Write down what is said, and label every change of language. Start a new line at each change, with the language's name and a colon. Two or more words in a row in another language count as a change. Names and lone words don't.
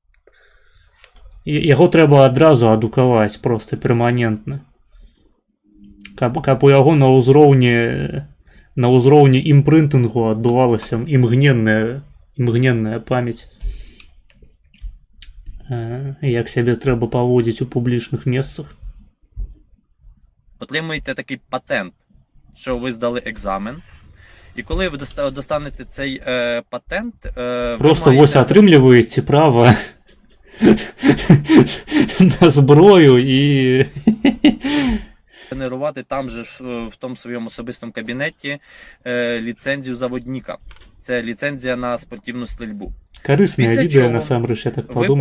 Belarusian: Яго трэба адразу адукаваць, просто перманентна. Каб у яго на ўзроўні імпрынтынгу адбывалася імгненная памяць. Як сябе трэба паводзіць у публічных месцах.
Ukrainian: Отримуєте такий патент, що ви здали екзамен. І коли ви достанете цей патент,
Belarusian: просто вось атрымліваеце права на зброю і
Ukrainian: генерувати там же в тому своєму особистому кабінеті ліцензію заводника. Це ліцензія на спортивну стрільбу. Корисне відео, насамрэч, я так подумав.